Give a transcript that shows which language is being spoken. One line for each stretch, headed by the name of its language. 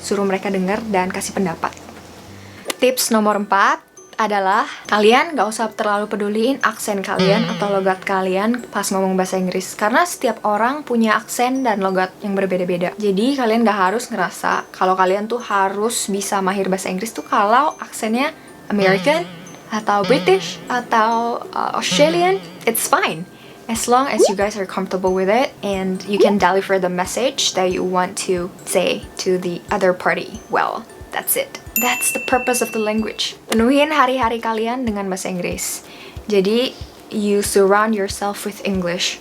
Indonesian: Suruh mereka denger dan kasih pendapat. Tips nomor 4 adalah kalian gak usah terlalu peduliin aksen kalian atau logat kalian pas ngomong bahasa Inggris. Karena setiap orang punya aksen dan logat yang berbeda-beda. Jadi kalian gak harus ngerasa kalau kalian tuh harus bisa mahir bahasa Inggris tuh kalau aksennya
English: American, atau British, atau Australian, it's fine. As long as you guys are comfortable with it and you can deliver the message that you want to say to the other party well. That's it. That's the purpose of the language.
Indonesian: Penuhin hari-hari kalian dengan bahasa Inggris.
English: Jadi you surround yourself with English.